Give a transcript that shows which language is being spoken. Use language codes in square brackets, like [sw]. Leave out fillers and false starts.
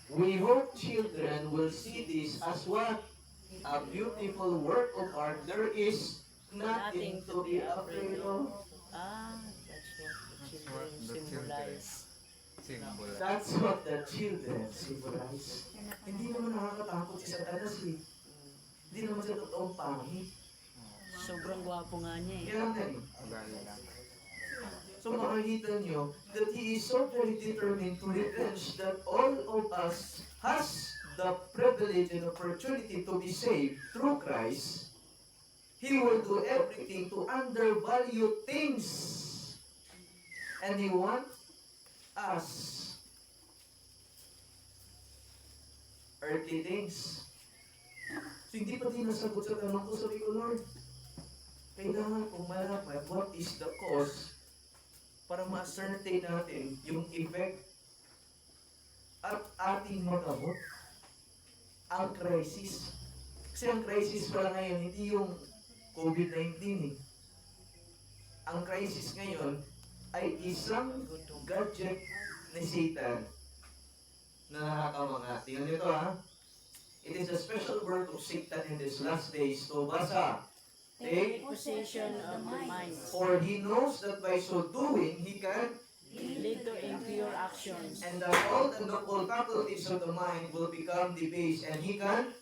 [en] We hope children will see this as what? A beautiful work of art. There is nothing to be afraid of. Ah, that's what the children symbolize. Symbol. That's what the children symbolize. [tl] Hindi naman nakakatakot si Satanas eh. Hindi naman sa totoong pangit. Sobrang gwapo nga niya eh. Kaya nga eh. Ugali lang. So makikita nyo [en] that he is so very determined to revenge that all of us has the privilege and opportunity to be saved through Christ. He will do everything to undervalue things. And he wants us earthly things. [tl] So hindi pa din nasagot sa tanong ko, sabi ko, Lord, kailangan kong malaman [en] what is the cause [tl] para ma-ascertain natin yung effect at ating magamot ang crisis. Kasi ang crisis pala ngayon, hindi yung COVID-19 eh. Ang crisis ngayon ay isang gadget ni Satan na nakakamanga. Tingnan nyo ito ha. [en] It is a special work of Satan in these last days. So basa. Take, Possession of the mind. for he knows that by so doing, he can, Lead to impure actions. and that all the noble faculties of the mind will become debased, and he can,